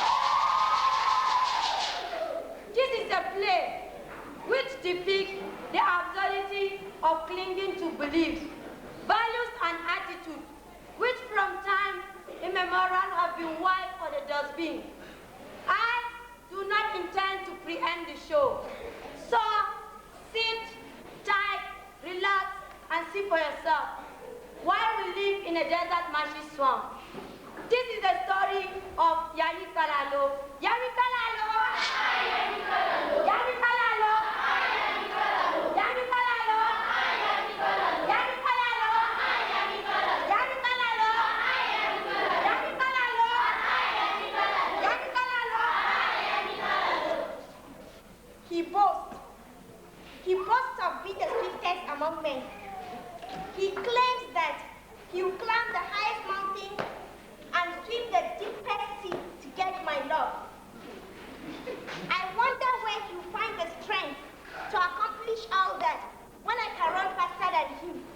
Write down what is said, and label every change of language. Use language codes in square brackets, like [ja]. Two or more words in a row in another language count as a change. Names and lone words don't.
[en] This is a play which depicts the absurdity of clinging to beliefs, values and attitudes, which from time immemorial have been wiped for the dustbin. I do not intend to preempt the show. So, sit tight, relax, and see for yourself why we live in a desert marshy swamp. This is the story of Yami Kalalo. Yami Kalalo! Yami Kalalo! Yami Kalalo! Yami Kalalo! Yami Kalalo! Yami Kalalo! Yami Kalalo! Yami Kalalo! He boasts of being the swiftest among men. He claims that he will climb the highest mountain and swim the deepest sea to get my love. I wonder where he will find the strength to accomplish all that when I can run faster than him.